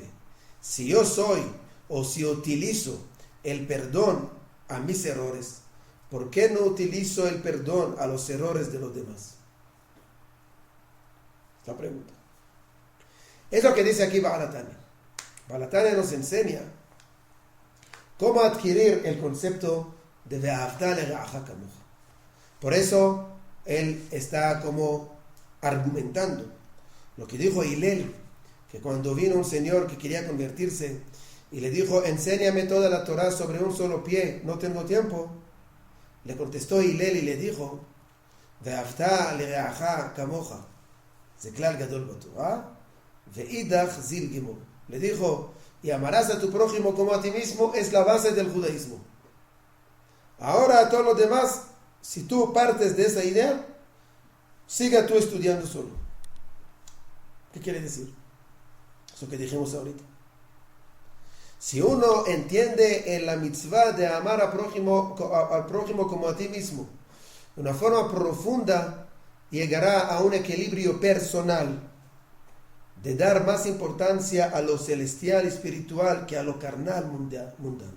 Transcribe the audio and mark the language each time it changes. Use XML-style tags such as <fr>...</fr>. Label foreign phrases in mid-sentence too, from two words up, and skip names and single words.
<es>Si yo soy o si utilizo el perdón a mis errores, ¿por qué no utilizo el perdón a los errores de los demás? Esta pregunta. Es lo que dice aquí Baal HaTanya. Baal HaTanya nos enseña cómo adquirir el concepto de</es> <he>ואהבת לרעך כמוך.</he> <es>Por eso él está como argumentando lo que dijo Hillel, que cuando vino un señor que quería convertirse y le dijo, enséñame toda la Torah sobre un solo pie, no tengo tiempo, le contestó Hillel y le dijo,</es> <he>ואהבת לרעך כמוך, זה כלל גדול בתורה,</he> <arc>ואידך זיל גימור.</arc> <es>Le dijo, y amarás a tu prójimo como a ti mismo, es la base del judaísmo. Ahora a todos los demás, si tú partes de esa idea, siga tú estudiando solo. ¿Qué quiere decir? Eso que dijimos ahorita. Si uno entiende en la mitzvah de amar al prójimo como a ti mismo, de una forma profunda, llegará a un equilibrio personal de dar más importancia a lo celestial y espiritual que a lo carnal mundano.</es>